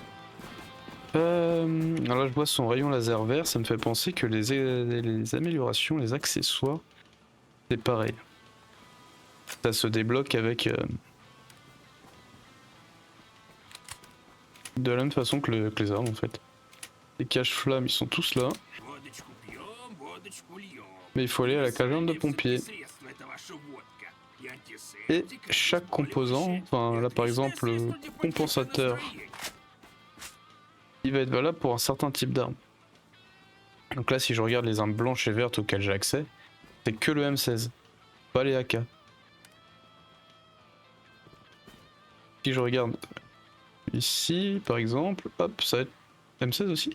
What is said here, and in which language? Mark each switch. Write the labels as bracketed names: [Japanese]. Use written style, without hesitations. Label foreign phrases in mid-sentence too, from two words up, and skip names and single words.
[French] Alors là je vois son rayon laser vert, ça me fait penser que les améliorations, les accessoires, c'est pareil. Ça se débloque avec de la même façon que les armes en fait. Les cache-flammes ils sont tous là, [Russian] Водочку пьем, водочку льем. [French] mais il faut aller à la caserne de pompiers. [Russian] Средство это ваша водка. И [French] Et [Russian] антисептик, [French] chaque composant, enfin là par exemple le compensateur, il va être valable pour un certain type d'arme. Donc là si je regarde les armes blanches et vertes auxquelles j'ai accès, c'est que le M16, pas les AK. Si je regarde ici par exemple, hop, ça va être M16 aussi.